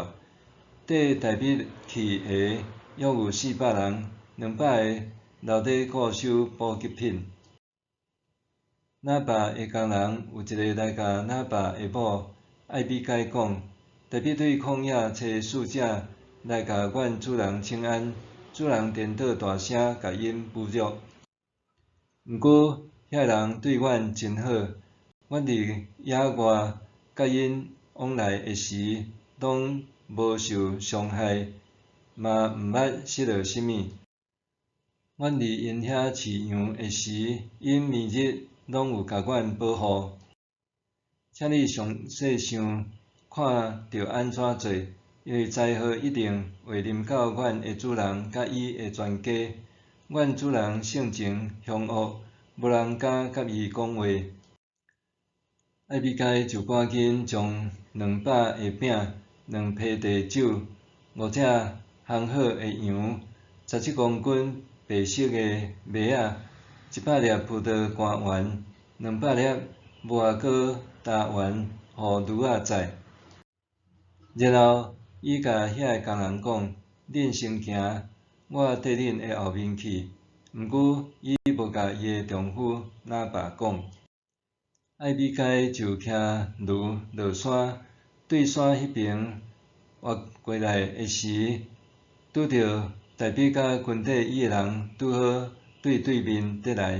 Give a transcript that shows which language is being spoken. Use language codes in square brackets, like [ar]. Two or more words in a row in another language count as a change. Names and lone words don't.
[nan] 缀大卫去下约有400人，200个留伫固守补给品。拿巴的工人有一个来甲拿巴的某艾比该讲：大卫对旷野找使者来甲阮主人请安，主人颠倒大声甲因侮辱。毋过遐人对阮真好，阮伫野外甲因往来的时，拢无受伤害，嘛毋捌失落啥物。阮伫因遐饲羊的时，因每日拢有甲阮保护。请你详细想，看着安怎做，因为灾祸一定会临到阮的主人甲伊的全家。阮主人性情凶恶，无人敢甲伊讲话。艾比该就赶紧将200个饼、2批地酒、5只烘好的羊、17公斤白色的麦仔、100粒葡萄干丸、200粒无花果干丸，互驴仔宰。然后伊甲遐个工人讲：恁先行，我缀恁的后面去。毋过伊无甲伊的丈夫拿巴讲。艾比该就骑驴落山，对山迄边越过来的时，拄着大卫甲军队伊的人拄好对面得来。